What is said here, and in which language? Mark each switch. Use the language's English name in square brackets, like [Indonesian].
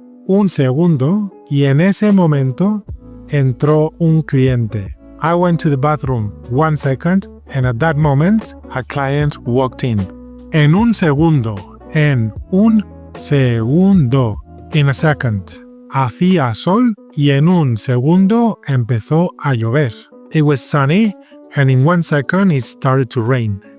[Spanish] Un segundo y en ese momento entró un cliente. [English] I went to the bathroom 1 second and at that moment a client walked in. [Spanish] En un segundo. En un segundo. [English] In a second. [Spanish] Hacía sol y en un segundo empezó a llover. [English] It was sunny and in 1 second it started to rain.